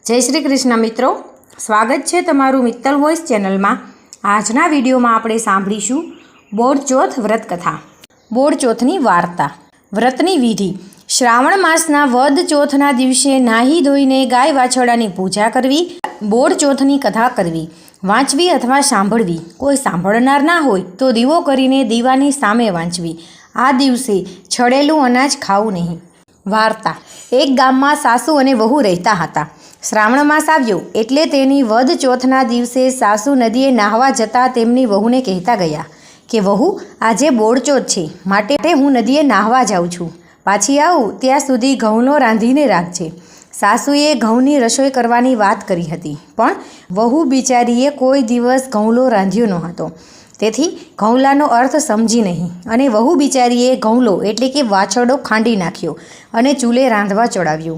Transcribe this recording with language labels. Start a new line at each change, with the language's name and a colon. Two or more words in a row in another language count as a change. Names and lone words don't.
Hindi: जय श्री कृष्ण मित्रों, स्वागत है तमारू मित्तल वॉइस चैनल में।
Gujarati: આજના વિડિયો માં આપણે સાંભળીશું બોરચોથ વ્રત કથા। બોરચોથની વાર્તા। વ્રતની વિધિ। શ્રાવણ માસના વદ ચોથના દિવસે નાહી ધોઈને ગાય વાછરડાની પૂજા કરવી, બોરચોથની કથા કરવી, વાંચવી અથવા સાંભળવી। કોઈ સાંભળનાર ના હોય તો દીવો કરીને દીવાની સામે વાંચવી। આ દિવસે છળેલું અનાજ ખાવું નહીં। વાર્તા। એક ગામમાં સાસુ અને વહુ રહેતા હતા। શ્રાવણ માસ આવ્યો એટલે તેની વદ ચોથના દિવસે સાસુ નદીએ નાહવા જતા તેમની વહુને કહેતા ગયા કે વહુ આજે બોરચોથ છે માટે હું નદીએ નાહવા જાઉં છું, पाછી आવું ત્યાં સુધી ઘઉંનો રાંધીને રાખજે। સાસુએ ઘઉંની રસોઈ કરવાની વાત કરી હતી, પણ વહુ બિચારીએ કોઈ દિવસ ઘઉંલો રાંધ્યો ન હતો, તેથી ઘઉંલાનો અર્થ સમજી નહીં અને વહુ બિચારીએ ઘઉંલો એટલે કે વાછરડો ખાંડી નાખ્યો અને ચૂલે રાંધવા ચડાવ્યું।